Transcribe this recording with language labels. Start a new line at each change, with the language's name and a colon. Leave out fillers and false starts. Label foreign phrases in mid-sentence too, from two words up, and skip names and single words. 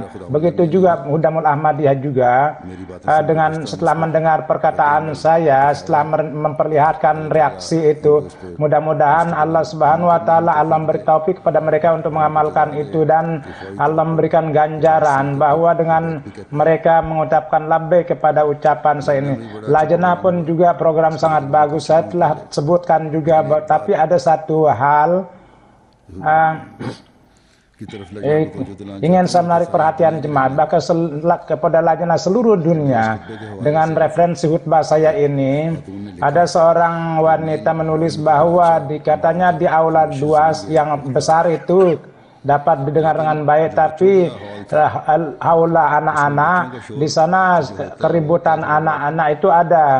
Indonesian: Begitu juga Hudamul Ahmadiyah juga dengan setelah mendengar perkataan saya, setelah memperlihatkan reaksi itu, mudah-mudahan Allah
Arabic: سبحانه وتعالى
Indonesian: Allah memberi taufik kepada mereka untuk mengamalkan itu, dan Allah memberikan ganjaran bahwa dengan mereka mengucapkan labbaik kepada ucapan saya ini. Lajnah pun juga program sangat bagus, saya telah sebutkan juga, tapi ada satu hal
Urdu: की तरफ ले जाने को जो दिलाना
Indonesian: ingin saya menarik perhatian jemaat bahkan kepada lajnah seluruh dunia. Dengan referensi khutbah saya ini, ada seorang wanita menulis bahwa katanya di aula 2 yang besar itu dapat didengar dengan baik, tapi aula anak-anak di sana keributan anak-anak itu ada.